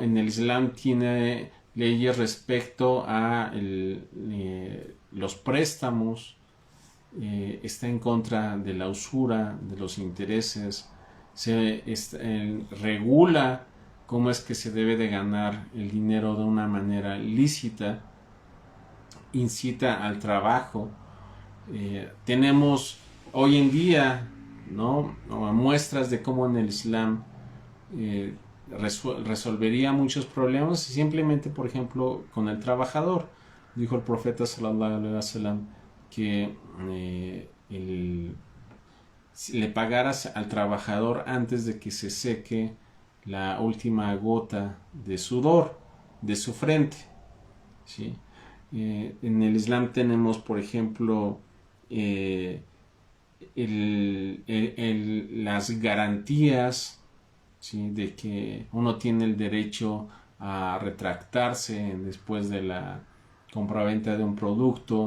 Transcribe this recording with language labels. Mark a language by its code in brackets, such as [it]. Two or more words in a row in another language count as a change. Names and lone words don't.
[es] En el Islam tiene leyes respecto a los préstamos, está en contra de la usura, de los intereses, regula cómo es que se debe de ganar el dinero de una manera lícita, incita al trabajo. Tenemos hoy en día, ¿no?, muestras de cómo en el Islam resolvería muchos problemas simplemente, por ejemplo, con el trabajador. Dijo el profeta [ar] صلى الله عليه وسلم [es] que le pagaras al trabajador antes de que se seque la última gota de sudor de su frente, ¿sí? En el Islam tenemos, por ejemplo, las garantías, ¿sí?, de que uno tiene el derecho a retractarse después de la compraventa de un producto.